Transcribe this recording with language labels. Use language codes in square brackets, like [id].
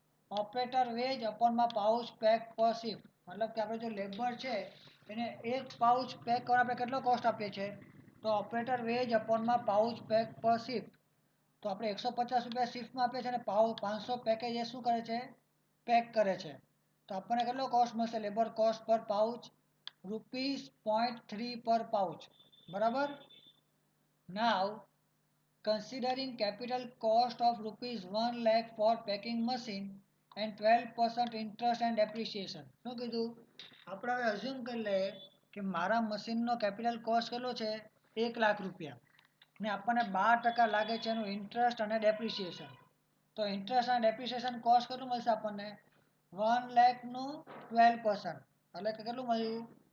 [gu] Operator veg અપોનમાં pouch pack પર shift, મતલબ કે આપણે જો લેબર છે એને એક પાઉચ પેક કરવા આપણે કેટલો કોસ્ટ આપીએ છીએ? તો ઓપરેટર વેજ અપોનમાં પાઉચ પેક પર શિફ્ટ, તો આપણે ₹150 શિફ્ટમાં આપીએ છીએ અને 500 પેકેજ એ શું કરે છે? પેક કરે છે. તો આપણને કેટલો કોસ્ટ મળશે લેબર કોસ્ટ પર પાઉચ? ₹0.3 પર પાઉચ, બરાબર. [en] Now considering capital cost of ₹1 lakh for packing machine and 12% interest and depreciation. [gu] શું કીધું? આપણે હવે અઝ્યુમ કરી લઈએ કે મારા મશીનનો કેપિટલ કોસ્ટ કેટલો છે? ₹1,00,000, ને આપણને 12% લાગે છે એનું ઇન્ટરેસ્ટ અને ડેપ્રિસિએશન. તો ઇન્ટરેસ્ટ અને ડેપ્રિસિએશન કોસ્ટ કેટલું મળશે આપણને? 1 લાખનું 12%, એટલે કે કેટલું મળ્યું?